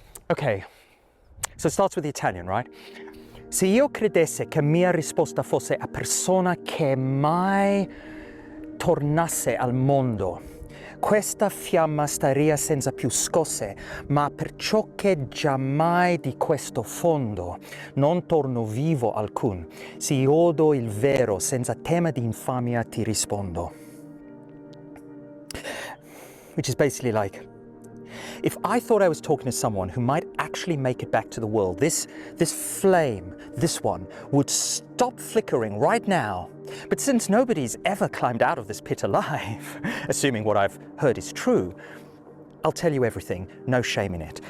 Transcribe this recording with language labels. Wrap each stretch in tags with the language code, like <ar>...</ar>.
<en>Okay, so it starts with the Italian, right?</en> <it>Se io credesse che mia risposta fosse a persona che mai tornasse al mondo, questa fiamma staria senza più scosse, ma perciò che giammai di questo fondo non torno vivo alcun, se odo il vero senza tema di infamia ti rispondo.</it> <en>Which is basically like, if I thought I was talking to someone who might actually make it back to the world, this flame, this one, would stop flickering right now. But since nobody's ever climbed out of this pit alive, assuming what I've heard is true, I'll tell you everything, no shame in it.</en>